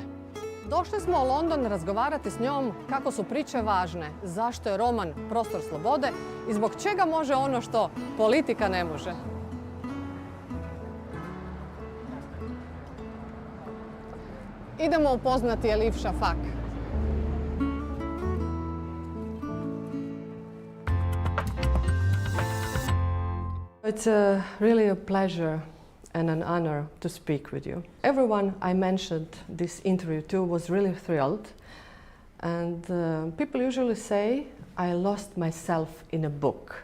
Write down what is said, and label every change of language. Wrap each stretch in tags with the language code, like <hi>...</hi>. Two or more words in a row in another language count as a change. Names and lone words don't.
<hr>Došli smo u London razgovarati s njom kako su priče važne, zašto je roman prostor slobode i zbog čega može ono što politika ne može. Idemo upoznati Elif Shafak.</hr> <en>It's really a pleasure and an honor to speak with you. Everyone I mentioned this interview to was really thrilled, and people usually say I lost myself in a book.</en>